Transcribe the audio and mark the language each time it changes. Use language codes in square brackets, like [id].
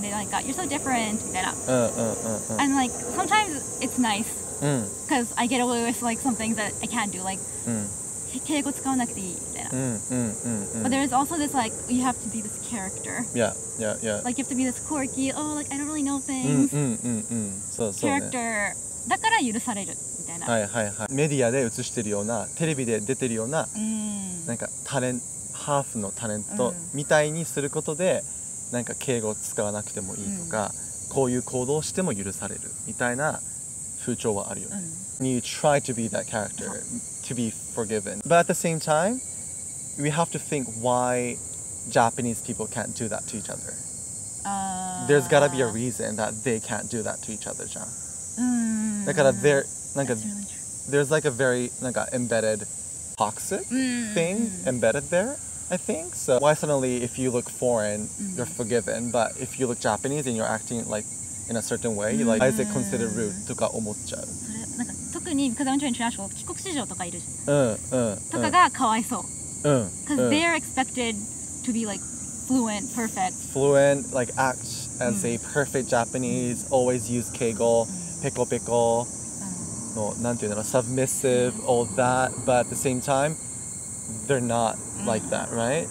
[en] They like, "You're so different," [ja] みたいな。 [en] And like sometimes it's nice. Because I get away with like some things that I can't do, like [ja] 敬語使わなくていいみたいな。 [en] But there is also this like you have to be this character. Yeah. Like you have to be this quirky. Oh, like I don't really know things. [ja] そうね。 Character だから許されるみたいな。メディアで映してるような、テレビで出てるような、なんかハーフのタレントみたいにすることで、なんか敬語を使わなくてもいいとか、こういう行動をしても許されるみたいな。風潮はあるよね。 [en] You try to be that character to be forgiven. But at the same time, we have to think why Japanese people can't do that to each other. There's gotta be a reason that they can't do that to each other [ja] じゃん。だから [en] there's like a very [ja] なんか [en] embedded toxic thing embedded there, I think. So why suddenly if you look foreign, you're forgiven, but if you look Japanese and you're acting like in a certain way, like why is it considered rude [ja] とか思っちゃう。なんか特に [en] because I'm international [ja] 帰国子女とかいるじゃん。とかがかわいそう。 [en] Because they are expected to be like fluent, perfect, like act as a perfect Japanese, always use [ja] 敬語、ペコペコ、のなんていうの、 [en] submissive, all that, but at the same time, they're not like that, right?